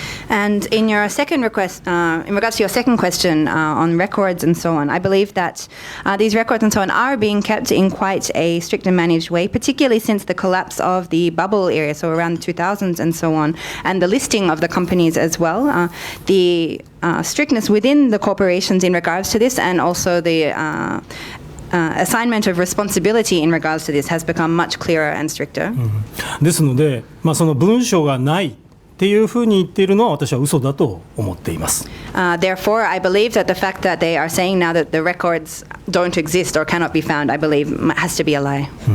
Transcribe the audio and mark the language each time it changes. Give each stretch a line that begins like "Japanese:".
English: And in your second request, in regards to your second question on records and so on, I believe that these records and so on are being kept in quite a strict and managed way, particularly since the collapse of the bubble era, so around the 2000s and so on, and the listing of the companies as well. The strictness within the corporations in regards to this, and also the assignment of responsibility in regards to this has become much clearer and stricter.
Japanese: ですので、その文書がないっていうふうに言っているのは私は嘘だと思っています。
English: Therefore, I believe that the fact that they are saying now that the records don't exist or cannot be found, I believe, has to be a lie.